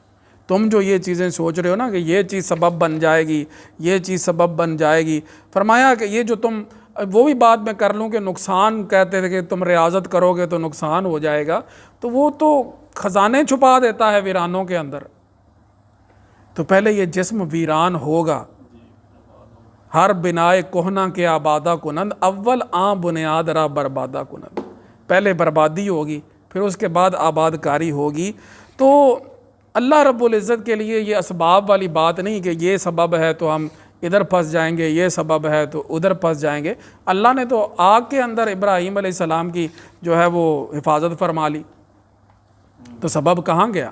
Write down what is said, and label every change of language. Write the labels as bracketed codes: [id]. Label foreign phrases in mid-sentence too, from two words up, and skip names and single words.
[ur] تم جو یہ چیزیں سوچ رہے ہو نا کہ یہ چیز سبب بن جائے گی، یہ چیز سبب بن جائے گی، فرمایا کہ یہ جو تم، وہ بھی بات میں کر لوں کہ نقصان کہتے تھے کہ تم ریاضت کرو گے تو نقصان ہو جائے گا، تو وہ تو خزانے چھپا دیتا ہے ویرانوں کے اندر۔ تو پہلے یہ جسم ویران ہوگا، [fa] ہر بنائے کوہنا کے آبادہ کنند، اول آن بنیاد را بربادہ کنند، [ur] پہلے بربادی ہوگی پھر اس کے بعد آباد کاری ہوگی۔ تو اللہ رب العزت کے لیے یہ اسباب والی بات نہیں کہ یہ سبب ہے تو ہم ادھر پھنس جائیں گے، یہ سبب ہے تو ادھر پھنس جائیں گے۔ اللہ نے تو آگ کے اندر ابراہیم علیہ السلام کی جو ہے وہ حفاظت فرما لی، تو سبب کہاں گیا؟